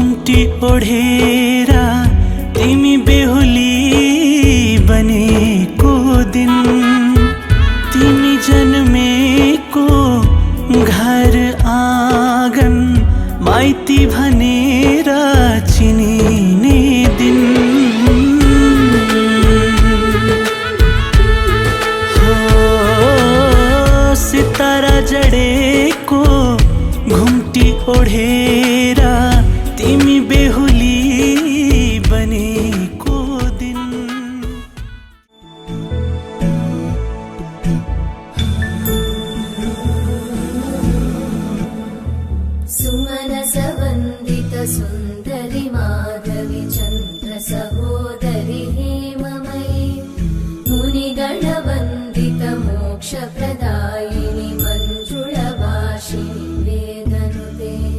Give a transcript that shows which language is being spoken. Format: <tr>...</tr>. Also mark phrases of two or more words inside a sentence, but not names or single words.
<ne>घुम्टी ओढेरा तिमी बेहुली बनेको दिन, तिमी जन्मेको घर आँगन माइती भनेर चिनिने दिन हो। सितारा जडेको घुम्टी ओढेरा तिमी बेहुली बनेको दिन।</ne> <sa>सुमनसवन्दित सुन्दरि माधवी चन्द्र सहोदरि हेममयी, मुनिगणवन्दित मोक्षप्रदायिनि मञ्जुळभाषिणि वेदनुते,</sa>